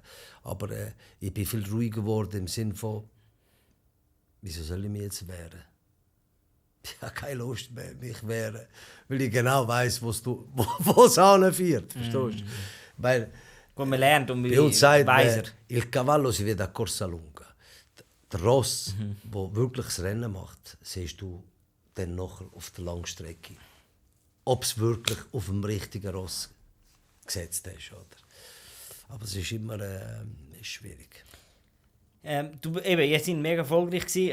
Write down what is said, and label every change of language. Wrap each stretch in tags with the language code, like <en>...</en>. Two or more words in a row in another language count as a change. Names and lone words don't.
<de>Aber ich bin viel ruhiger geworden im Sinne von, wieso soll ich mich jetzt wehren? Ich habe keine Lust mehr, mich wehren, weil ich genau weiss, wo es hinführt. Verstehst du? Weil, und man lernt und bei uns sagt weiser.</de> <it>Il cavallo si vede a corsa lunga.</it> <de>Der Ross, der wirklich das Rennen macht, siehst du dann nachher auf der Langstrecke. Ob es wirklich auf dem richtigen Ross gesetzt ist. Oder? Aber es ist immer ist schwierig. Ihr seid mega erfolgreich gewesen.</de>